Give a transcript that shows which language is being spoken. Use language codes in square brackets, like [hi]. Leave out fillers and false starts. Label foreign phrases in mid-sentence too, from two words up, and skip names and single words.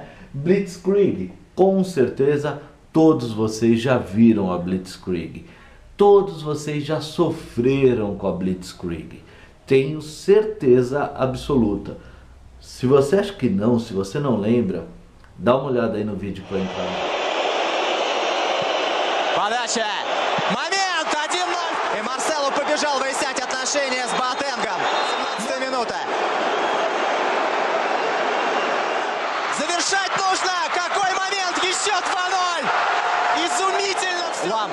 [pt] Blitzkrieg, com certeza todos vocês já viram a Blitzkrieg. Todos vocês já sofreram com a Blitzkrieg. Tenho certeza absoluta. Se você acha que não, se você não lembra, dá uma olhada aí no vídeo para entrar. [ru] Подача. Момент 1-0. И Марсело побежал выяснять отношения с Боатенгом. 17-я минута. Завершать нужно! Какой момент! Еще 2-0! Изумительно! Лам.